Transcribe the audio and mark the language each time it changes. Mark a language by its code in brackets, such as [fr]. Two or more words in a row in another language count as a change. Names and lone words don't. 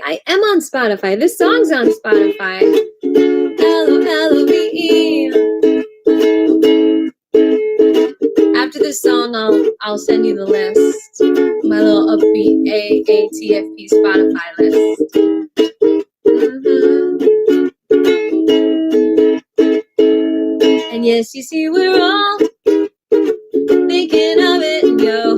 [en] I am on Spotify. This song's on Spotify. L-O-L-O-V-E. After this song, I'll send you the list. My little upbeat AATFP Spotify list. And yes, you see, we're all thinking of it, yo.